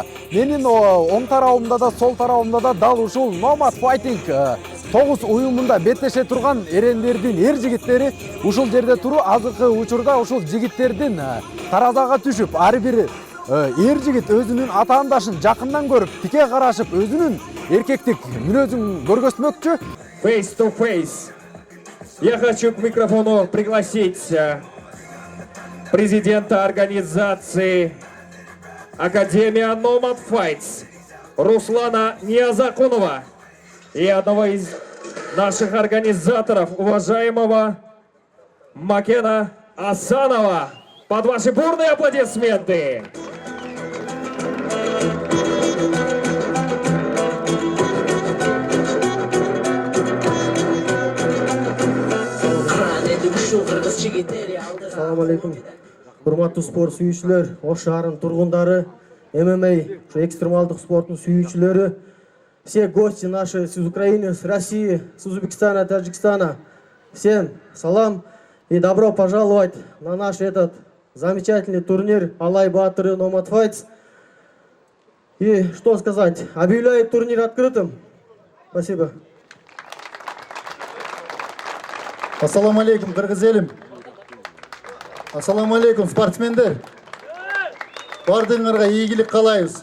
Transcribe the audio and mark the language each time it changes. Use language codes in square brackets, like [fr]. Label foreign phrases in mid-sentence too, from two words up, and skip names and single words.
[ky] Менин оң тарабымда да, сол тарабымда да дал ушул Nomad Fighting 9 уюмунда беттеше турган эрендердин, эр жигиттери ушул жерде туруу. Азыркы учурда ушул жигиттердин таразага түшүп, ар бир эр жигит өзүнүн атаандашын жакындан көрүп, тике карашып, өзүнүн эркектик мүнөзүн көргөзмөкчү. [en] Face to face. [ru] Я хочу к микрофону пригласить президента организации Академия Nomad Fights Руслана Ниязакунова и одного из наших организаторов, уважаемого Макена Асанова. Под ваши бурные аплодисменты. [ar] السلام عليكم. [ky] Урматтуу спорт сүйүүчүлөр, Ош шаарынын тургундары, ММА, экстремалдык спорттун сүйүүчүлөрү, [ru] все гости наши из Украины, с России, с Узбекистана, Таджикистана. Всем салам и добро пожаловать на наш этот замечательный турнир Алай Батыры Nomad Fights. И что сказать, объявляю турнир открытым. Спасибо. [ar] السلام عليكم, [ky] кыргыз элим. [ar] السلام عليكم, спортсмендер. [ky] Бардыңарга ийгилик каалайбыз.